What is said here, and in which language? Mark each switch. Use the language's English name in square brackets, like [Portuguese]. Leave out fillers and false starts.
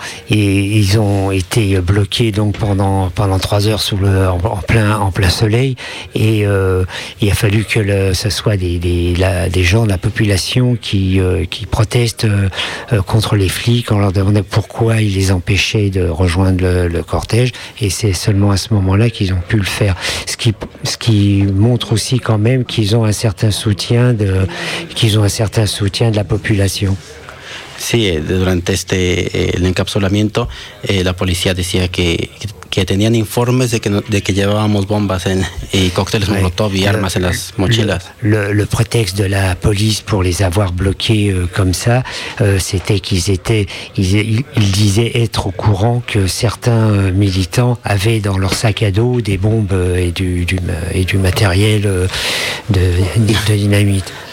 [French] Ils ont été bloqués donc pendant 3 heures en plein soleil et il a fallu que ce soit des gens de la population qui protestent contre les flics en leur demandant pourquoi ils les empêchaient de rejoindre le cortège, et c'est seulement à ce moment-là qu'ils ont pu le faire, ce qui montre aussi quand même qu'ils ont un certain soutien de la población. [Spanish] Sí, durante este el encapsulamiento, la policía decía que tenían informes de que llevábamos bombas y cócteles Molotov y armas en las mochilas. [French] Le prétexte de la police pour les avoir bloqués comme ça, c'était qu'ils étaient, ils disaient être au courant que certains militants avaient dans leur sac à dos des bombes et du matériel de dynamite.